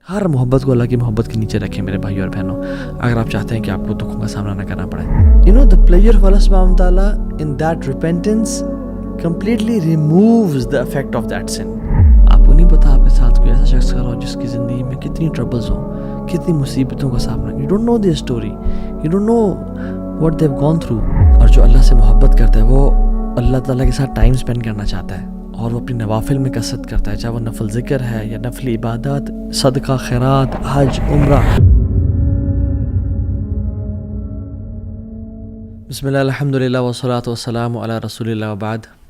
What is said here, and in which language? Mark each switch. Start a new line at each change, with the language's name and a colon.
Urdu: ہر محبت کو اللہ کی محبت کے نیچے رکھیں میرے بھائی اور بہنوں، اگر آپ چاہتے ہیں کہ آپ کو دکھوں کا سامنا نہ کرنا پڑے.
English: the pleasure of Allah subhanahu wa ta'ala in that repentance completely removes the effect of that sin.
Urdu: آپ کو نہیں پتا آپ کے ساتھ کوئی ایسا شخص کر رہا ہو جس کی زندگی میں کتنی ٹربلز ہوں، کتنی مصیبتوں کا سامنا.
English: You don't know their story, you don't know what they've gone through.
Urdu: اور جو اللہ سے محبت کرتا ہے وہ اللہ تعالیٰ کے ساتھ ٹائم اسپینڈ کرنا چاہتا ہے اور وہ اپنی نوافل میں کثرت کرتا ہے، چاہے وہ نفل ذکر ہے یا نفل عبادات، صدقہ، خیرات، حج، عمرہ.
Arabic: بسم اللہ الحمدللہ والصلاة والسلام علی رسول اللہ وبعد.